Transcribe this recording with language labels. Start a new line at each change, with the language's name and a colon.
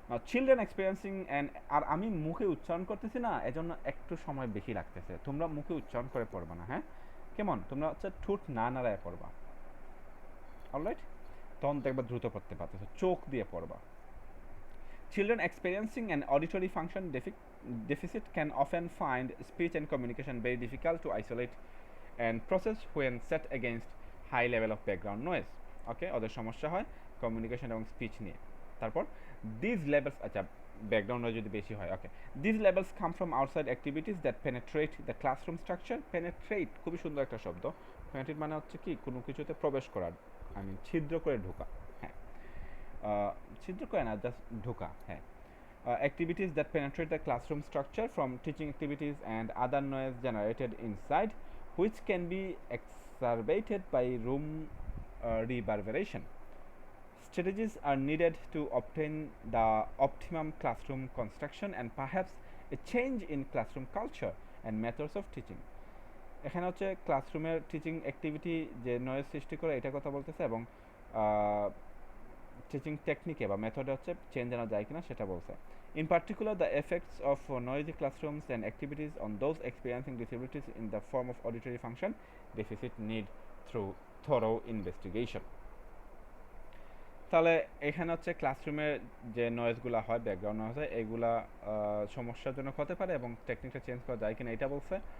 English: children experiencing and,
Bangla: আর আমি মুখে উচ্চারণ করতেছি না, এজন্য একটু সময় বেশি লাগতেছে। তোমরা মুখে উচ্চারণ করে পড়বা না, হ্যাঁ? কেমন? তোমরা হচ্ছে ঠোঁট না নাড়ায় পড়বা, অলরাইট? তখন দেখবা দ্রুত পড়তে পারতেছো, চোখ দিয়ে পড়বা।
English: Children experiencing an auditory function deficit can often find speech and communication very difficult to isolate and process when set against high level of background noise.
Bangla: ওকে, ওদের সমস্যা হয় কমিউনিকেশন এবং স্পিচ নিয়ে। তারপর
English: This levels, আচ্ছা background noise যদি বেশি হয়, okay, this levels come from outside activities that penetrate the classroom structure.
Bangla: Penetrate খুবই সুন্দর একটা শব্দ। পেনেট্রেট মানে হচ্ছে কি, কোনো কিছুতে প্রবেশ করা, আই মিন ছিদ্র করে ঢোকা। হ্যাঁ, ছিদ্র করে না, জাস্ট ঢোকা।
English: হ্যাঁ, activities that penetrate the classroom structure from teaching activities and other noise generated inside, which can be exacerbated by room reverberation. Strategies are needed to obtain the optimum classroom construction and perhaps a change in classroom culture and methods of teaching.
Bangla: এখানে হচ্ছে ক্লাসরুমের teaching activity যে noise সৃষ্টি করে এটা কথা বলতেছে এবং টিচিং টেকনিকে বা মেথডে হচ্ছে চেঞ্জ আনা যায় কিনা সেটা বলছে।
English: In particular, the effects of noisy classrooms and activities on those experiencing disabilities in the form of auditory function deficit need through thorough investigation.
Bangla: তাহলে এখানে হচ্ছে ক্লাসরুমের যে নয়েজগুলো হয়, ব্যাকগ্রাউন্ড নয়েজ হয়, এইগুলা সমস্যাজনক হতে পারে এবং টেকনিকটা চেঞ্জ করা যায় কিনা এটা বলছে।